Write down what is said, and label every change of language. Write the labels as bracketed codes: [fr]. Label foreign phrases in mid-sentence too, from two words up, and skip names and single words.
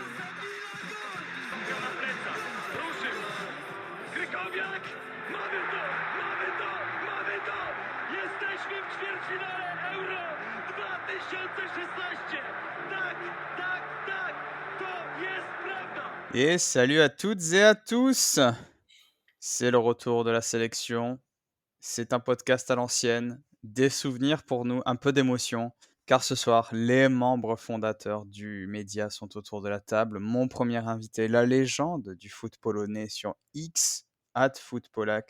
[pl] Na plecach, ruszył, Krykowiak, mamy to, mamy to, mamy to! Jesteśmy w ćwierćfinale Euro 2016! Tak, tak, tak, to jest prawda! [fr] Et salut à toutes et à tous. C'est le retour de la sélection. C'est un podcast à l'ancienne, des souvenirs pour nous, un peu d'émotion, car ce soir, les membres fondateurs du média sont autour de la table. Mon premier invité, la légende du foot polonais sur X, @footpolak.